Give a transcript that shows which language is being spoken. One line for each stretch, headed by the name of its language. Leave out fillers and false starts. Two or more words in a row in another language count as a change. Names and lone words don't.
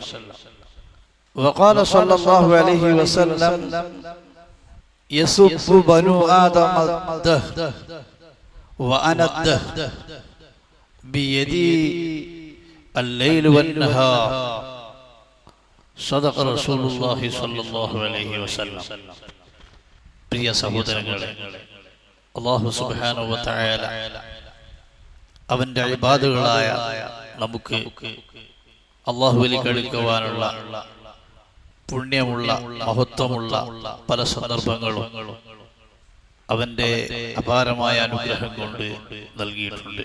Arabic: وقال صلى الله عليه وسلم يسب بنو آدم الدهر وأنا الدهر بيدي الليل والنهار. صدق رسول الله صلى الله عليه وسلم.
Malayalam: പ്രിയ സഹോദരങ്ങളെ, അല്ലാഹു
Arabic: سبحانه وتعالى
Malayalam: അവന്റെ ഇബാദുകളായ നമുക്ക് അല്ലാഹുവിലേക്ക് അടുക്കുവാനുള്ള പുണ്യമുള്ള മഹത്വമുള്ള പല സന്ദർഭങ്ങളും അവന്റെ അപാരമായ അനുഗ്രഹം കൊണ്ട് നൽകിയിട്ടുണ്ട്.